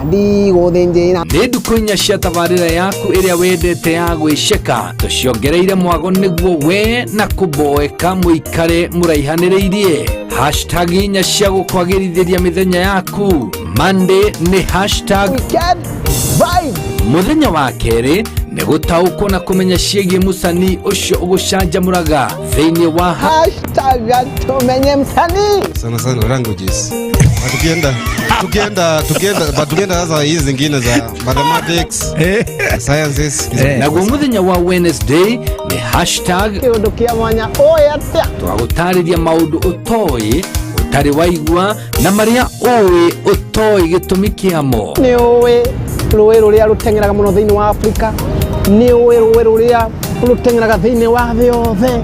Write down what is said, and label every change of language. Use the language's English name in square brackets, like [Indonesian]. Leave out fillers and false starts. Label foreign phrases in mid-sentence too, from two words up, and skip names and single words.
[Kikuyu] nĩ ndukũ inya cia tabarĩra yaku ĩrĩa wendete ya gwĩceka tũciongereire mwago nĩguo we na kũmboeka mũikare mũraihanĩrĩirie hashtag inya cia gũkwagĩrithĩria mĩthenya yaku Monday nĩ hashtag mũthenya wa kerĩ nĩ gũtaũkwo na kũmenya ciĩgiĩ mũcani ũcio ũgũcanjamũraga thĩinĩ wa [Swahili] hashtag tumenye msanii sana languages tukienda sasa hizi zingine za [English] mathematics sciences [Kikuyu] naguo mũthenya wa Wednesday nĩ hashtag kĩũndũ kĩa mwanya oya twagũtarĩria maũndũ ũtoĩ ũtarĩ waigua na marĩa ũĩ ũtoĩ gĩtũmi kĩamo nĩ ũĩ rũĩ rũrĩa rũteng'eraga mũno thĩinĩ wa Afrika nĩ ũĩ rũĩ rũrĩa rũteng'eraga thĩinĩ wa thĩ yothe